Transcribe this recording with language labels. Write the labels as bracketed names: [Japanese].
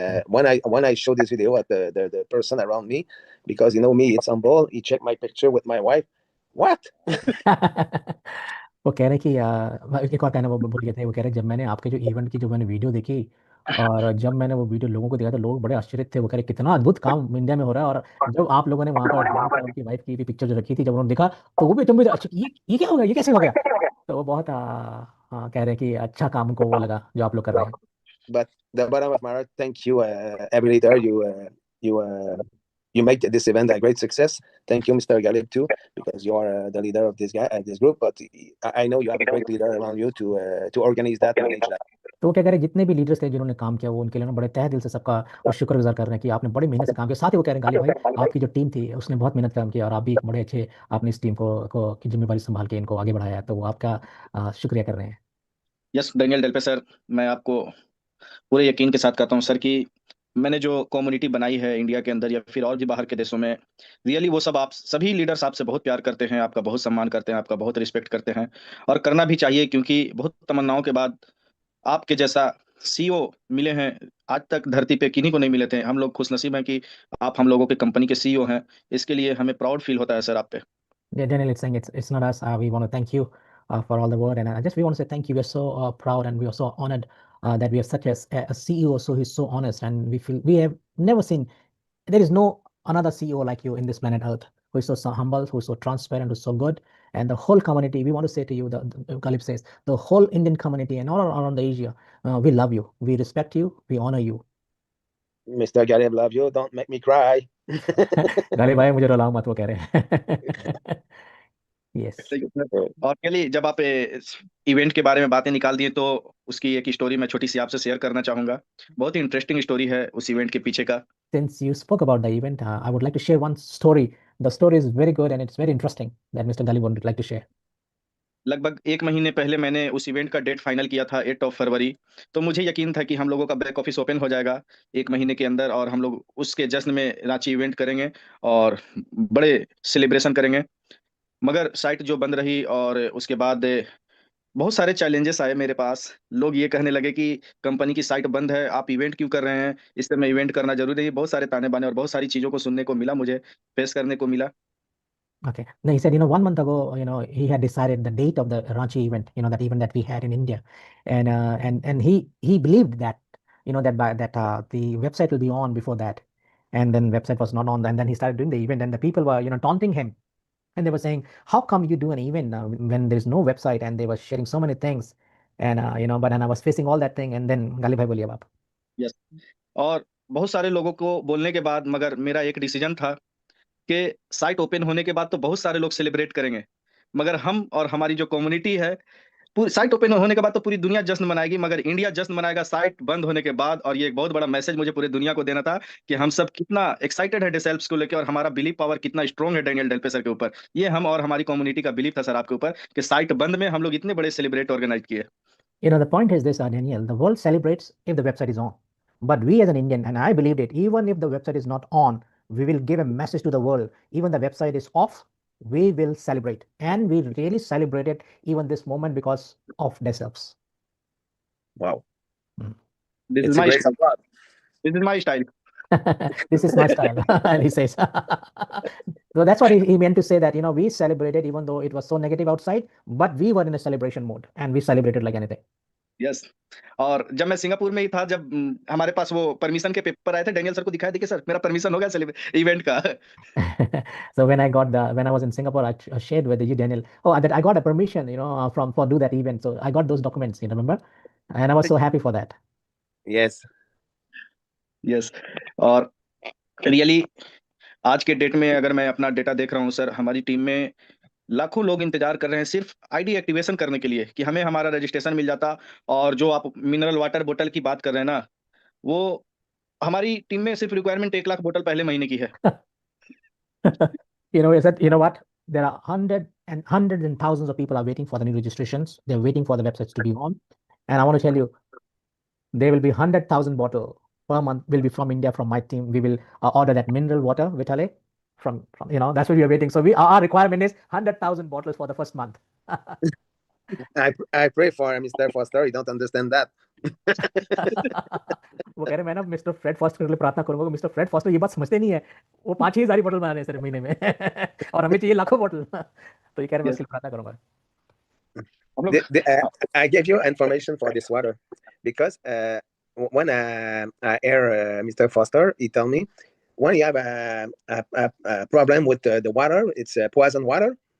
[English] When I show this video at the person around me, because you know me, it's humble. He checked my picture with my wife. What? [Hindi] वो कह रहे कि एक और कहना वो भूल गए थे। वो कह रहे जब मैंने आपके जो इवेंट की जो मैंने वीडियो देखी और जब मैंने वो वीडियो लोगों को दिखाया तो लोग बड़े आश्चर्य थे। वो कह रहे कितना अद्भुत काम इंडिया में हो रहा है। और जब आप लोगों ने वहाँ पर ड्रोन पर उनकी वाइफ की भी पिक्चर जो रखी थी जब उन्होंने देखा तो वो भी एकदम अच्छा ये क्या हो गया, ये कैसे हो गया। तो वो बहुत हाँ कह रहे हैं कि अच्छा काम उनको वो लगा जो आप लोग कर रहे हैं। [English] But the bottom of my heart, thank you, every leader. You you make this event a great success. Thank you, Mr. Galib, too, because you are the leader of this group. But I know you have a great leader around you to organize that, manage that. [Hindi] तो वो क्या कह रहे हैं जितने भी leaders थे जिन्होंने काम किया वो उनके लिए ना बड़े तहे दिल से सबका वो शुक्रगुजार कर रहे हैं कि आपने बड़ी मेहनत से काम किया। साथ ही वो कह रहे हैं गालिब भाई आपकी जो टीम थी उसने बहुत मेहनत काम किया और आप भी एक बड़े अच्छे आपने इस टीम को की जिम्मेवारी संभाल के इनको आगे बढ़ाया है। तो वो आपका शुक्रिया कर रहे हैं। यस डेनियल डेल्पे सर, मैं आपको पूरे यकीन के साथ कहता हूँ सर कि मैंने जो कम्युनिटी बनाई है इंडिया के अंदर या फिर और भी बाहर के देशों में, रियली वो सब आप सभी लीडर्स आपसे बहुत प्यार करते हैं, आपका बहुत सम्मान करते हैं, आपका बहुत रिस्पेक्ट करते हैं। और करना भी चाहिए, क्योंकि बहुत तमन्नाओं के बाद आपके जैसा सीईओ मिले हैं। आज तक धरती पे किन्हीं को नहीं मिले थे। हम लोग खुशनसीब हैं कि आप हम लोगों के कंपनी के सीईओ हैं। इसके लिए हमें प्राउड फील होता है सर आप पे। [English] Yeah, Daniel, it's saying it's not us. We want to thank you for all the word, and I just we want to say thank you. We're so proud and we are so honored that we have such a CEO. So he's so honest, and we feel we have never seen. There is no another CEO like you in this planet Earth who is so humble, who is so transparent, who is so good, and the whole community. We want to say to you, the Galip says, the whole Indian community and all around the Asia, we love you, we respect you, we honor you. Mr. Galib, love you. Don't make me cry. [Hindi] Ghalib भाई मुझे रुलाओ मत वो कह रहे हैं। [English] yes [Hindi] और केली, जब आप इवेंट के बारे में बातें निकाल दिए तो उसकी एक स्टोरी मैं छोटी सी आपसे शेयर करना चाहूंगा। बहुत ही इंटरेस्टिंग स्टोरी है उस इवेंट के पीछे का। [English] Since you spoke about the event, I would like to share one story. The story is very good and it's very interesting that Mr. Galib would like to share. [Hindi] लगभग एक महीने पहले मैंने उस इवेंट का डेट फाइनल किया था 8 फरवरी। तो मुझे यकीन था कि हम लोगों का बैक ऑफिस ओपन हो जाएगा एक महीने के अंदर और हम लोग उसके जश्न में रांची इवेंट करेंगे और बड़े सेलिब्रेशन करेंगे। मगर साइट जो बंद रही और उसके बाद बहुत सारे चैलेंजेस आए मेरे पास। लोग ये कहने लगे कि कंपनी की साइट बंद है, आप इवेंट क्यों कर रहे हैं, इस समय इवेंट करना जरूरी नहीं है। बहुत सारे ताने बाने और बहुत सारी चीज़ों को सुनने को मिला, मुझे फेस करने को मिला। [English] Okay. Now he said, 1 month ago, he had decided the date of the Ranchi event, that event that we had in India, and he believed that, that the website will be on before that, and then website was not on, and then he started doing the event, and the people were, taunting him, and they were saying, how come you do an event when there's no website, and they were sharing so many things, and but and I was facing all that thing, and then Galib bhai [Hindi] बोलिए अब आप। [English] Yes. [Hindi] और बहुत सारे लोगों को बोलने के बाद मगर मेरा एक डिसीजन था कि साइट ओपन होने के बाद तो बहुत सारे लोग सेलिब्रेट करेंगे, मगर हम और हमारी जो कम्युनिटी है, पूरी साइट ओपन होने के बाद तो पूरी दुनिया जश्न मनाएगी, मगर इंडिया जश्न मनाएगा साइट बंद होने के बाद। और ये एक बहुत बड़ा मैसेज मुझे पूरी दुनिया को देना था कि हम सब कितना एक्साइटेड है डेसेल्प्स को लेकर और हमारा बिलीव पावर कितना स्ट्रॉन्ग है डेनियल डेल्पे सर के ऊपर। ये हम और हमारी कम्युनिटी का बिलीव था सर आपके ऊपर कि साइट बंद में हम लोग इतने बड़े सेलिब्रेट ऑर्गेनाइज किए। [English] The point is this, Daniel, the world celebrates if the website is on. But we as an Indian, and I believed it, even if the website is not on, we will give a message to the world. Even the website is off, we will celebrate. And we really celebrated even this moment because of themselves. Wow. This is It's a my great style. This is my style. This is my style, and he says. So that's what he meant to say that, we celebrated even though it was so negative outside, but we were in a celebration mode and we celebrated like anything. Yes. [Hindi] और जब मैं Singapore में ही था, जब हमारे पास वो permission के paper आए थे, डेनियल सर को दिखाया देखिए सर मेरा परमिशन हो गया इवेंट का। [English] So when I was in Singapore, I shared with you, Daniel, that I got a permission, for do that event. So I got those documents, remember? And I was so happy for that. Yes. Yes. [Hindi] और really आज के date में अगर मैं अपना data देख रहा हूँ सर, हमारी टीम में लाखों लोग इंतजार कर रहे हैं सिर्फ आईडी एक्टिवेशन करने के लिए कि हमें हमारा रजिस्ट्रेशन मिल जाता। और जो आप मिनरल वाटर बोतल की बात कर रहे हैं ना, वो हमारी टीम में सिर्फ रिक्वायरमेंट 1 लाख बोतल पहले महीने की है। [English] You know what? There are hundreds and thousands of people are waiting for the new registrations. They're waiting for the websites to be on. And I want to tell you, there will be 100,000 bottle per month will be from India, from my team. We will order that mineral water, Vitale, from that's what we are waiting. So our requirement is 100,000 bottles for the first month. I pray for Mr. Foster. You don't understand that. [Hindi] वो कह रहे मैं ना mister Fred foster के लिए प्रार्थना करूंगा, mister Fred foster ये बात समझते नहीं है, वो 5-6 हज़ार बोतल बना रहे हैं सिर्फ महीने में और हमें चाहिए लाखों बोतल। तो ये कह रहे मैं [English] Yes. [Hindi] उसके लिए प्रार्थना करूंगा। हम लोग [English] I gave you information for this water because when I hear Mr. Foster, he tell me when you have a problem with the water, it's poison water.